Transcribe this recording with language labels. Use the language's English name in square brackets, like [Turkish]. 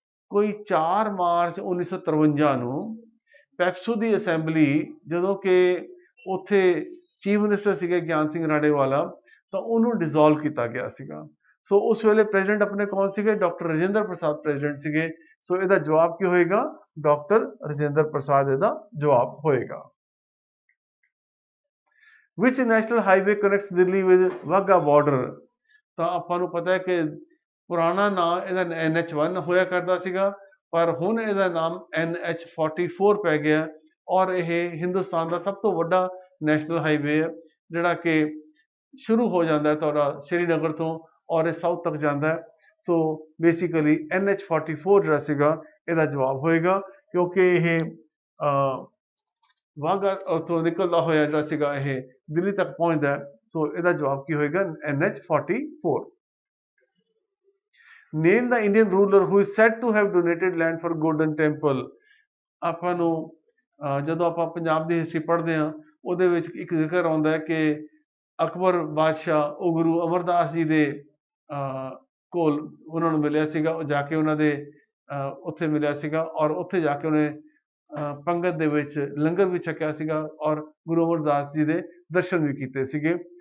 [Punjabi] ਕੋਈ 4 ਮਾਰਚ 1953 ਨੂੰ ਪੈਪਸੂ ਦੀ ਅਸੈਂਬਲੀ, ਜਦੋਂ ਕਿ ਉੱਥੇ ਚੀਫ ਮਿਨਿਸਟਰ ਸੀਗੇ ਗਿਆਨ ਸਿੰਘ ਰਾਣੇਵਾਲਾ, ਤਾਂ ਉਹਨੂੰ ਡਿਸੋਲਵ ਕੀਤਾ ਗਿਆ ਸੀਗਾ। ਸੋ ਉਸ ਵੇਲੇ ਪ੍ਰੈਜ਼ੀਡੈਂਟ ਆਪਣੇ ਕੌਣ ਸੀਗੇ? ਡਾਕਟਰ ਰਾਜਿੰਦਰ ਪ੍ਰਸਾਦ ਪ੍ਰੈਜ਼ੀਡੈਂਟ ਸੀਗੇ। ਸੋ ਇਹਦਾ ਜਵਾਬ ਕੀ ਹੋਏਗਾ? ਡਾਕਟਰ ਰਾਜਿੰਦਰ ਪ੍ਰਸਾਦ ਇਹਦਾ ਜਵਾਬ ਹੋਏਗਾ। [English] Which national highway connects Delhi with Wagah border? [Punjabi] ਤਾਂ ਆਪਾਂ ਨੂੰ ਪਤਾ ਹੈ ਕਿ ਪੁਰਾਣਾ ਨਾਮ ਇਹਦਾ NH1 ਹੋਇਆ ਕਰਦਾ ਸੀਗਾ, ਪਰ ਹੁਣ ਇਹਦਾ ਨਾਮ NH44 ਪੈ ਗਿਆ ਔਰ ਇਹ ਹਿੰਦੁਸਤਾਨ ਦਾ ਸਭ ਤੋਂ ਵੱਡਾ ਨੈਸ਼ਨਲ ਹਾਈਵੇ ਹੈ, ਜਿਹੜਾ ਕਿ ਸ਼ੁਰੂ ਹੋ ਜਾਂਦਾ ਹੈ ਤੁਹਾਡਾ ਸ਼੍ਰੀਨਗਰ ਤੋਂ ਔਰ ਇਹ ਸਾਊਥ ਤੱਕ ਜਾਂਦਾ ਹੈ। ਸੋ ਬੇਸਿਕਲੀ NH44 ਜਿਹੜਾ ਸੀਗਾ ਇਹਦਾ ਜਵਾਬ ਹੋਏਗਾ, ਕਿਉਂਕਿ ਇਹ ਵਾਘਾ ਉੱਥੋਂ ਨਿਕਲਦਾ ਹੋਇਆ ਜਿਹੜਾ ਸੀਗਾ ਇਹ ਦਿੱਲੀ ਤੱਕ ਪਹੁੰਚਦਾ ਹੈ। ਸੋ ਇਹਦਾ ਜਵਾਬ ਕੀ ਹੋਏਗਾ? NH44। [English] Name the Indian ruler who is said to have donated land for Golden Temple? [Punjabi] ਆਪਾਂ ਨੂੰ ਜਦੋਂ ਆਪਾਂ ਪੰਜਾਬ ਦੀ ਹਿਸਟਰੀ ਪੜ੍ਹਦੇ ਹਾਂ ਉਹਦੇ ਵਿੱਚ ਇੱਕ ਜ਼ਿਕਰ ਆਉਂਦਾ ਹੈ ਕਿ ਅਕਬਰ ਬਾਦਸ਼ਾਹ ਉਹ ਗੁਰੂ ਅਮਰਦਾਸ ਜੀ ਦੇ ਕੋਲ ਉਹਨਾਂ ਨੂੰ ਮਿਲਿਆ ਸੀਗਾ, ਉਹ ਜਾ ਕੇ ਉਹਨਾਂ ਦੇ ਉੱਥੇ ਮਿਲਿਆ ਸੀਗਾ ਔਰ ਉੱਥੇ ਜਾ ਕੇ ਉਹਨੇ ਪੰਗਤ ਦੇ ਵਿੱਚ ਲੰਗਰ ਵੀ ਛਕਿਆ ਸੀਗਾ ਔਰ ਗੁਰੂ ਅਮਰਦਾਸ ਜੀ ਦੇ ਦਰਸ਼ਨ ਵੀ ਕੀਤੇ ਸੀਗੇ।